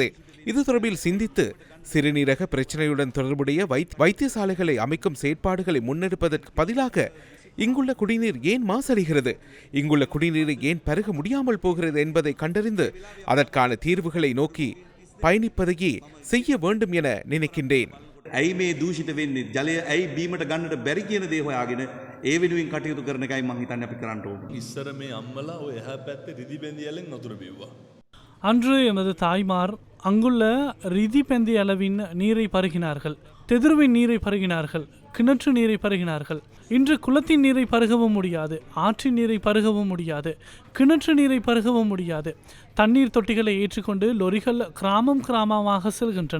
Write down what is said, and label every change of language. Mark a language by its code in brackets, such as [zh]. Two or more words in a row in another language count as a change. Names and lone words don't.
[ta] இது தொடர்பில் சிந்தித்து சிறுநீரக பிரச்சனையுடன் தொடர்புடைய வைத்தியசாலைகளை அமைக்கும் செயற்பாடுகளை முன்னெடுப்பதற்கு பதிலாக இங்குள்ள குடிநீர் ஏன் மாசடைகிறது, இங்குள்ள குடிநீரை ஏன் பருக முடியாமல் போகிறது என்பதை கண்டறிந்து அதற்கான தீர்வுகளை நோக்கி பயணிப்பதையே செய்ய வேண்டும் என நினைக்கின்றேன். [si] ඇයි මේ දූෂිත වෙන්නේ? ජලය ඇයි බීමට ගන්නට බැරි කියන දේ හොයාගෙන ඒ වෙනුවෙන් කටයුතු කරන එකයි මම හිතන්නේ අපි කරන්න ඕනේ. ඉස්සර මේ අම්මලා ඔය එහා පැත්තේ රිදි බැඳියලෙන් වතුර බිව්වා. [ta] அன்று எமது தாய்மார் அங்குள்ள ரிதி பெந்தி அளவின் நீரை பருகினார்கள், தெதிர்வின் நீரை பருகினார்கள், கிணற்று நீரை பருகினார்கள். இன்று குளத்தின் நீரை பருகவும் முடியாது, ஆற்றின் நீரை பருகவும் முடியாது, கிணற்று நீரை பருகவும் முடியாது. தண்ணீர் தொட்டிகளை ஏற்றிக்கொண்டு லொரிகள் கிராமமாக செல்கின்றன.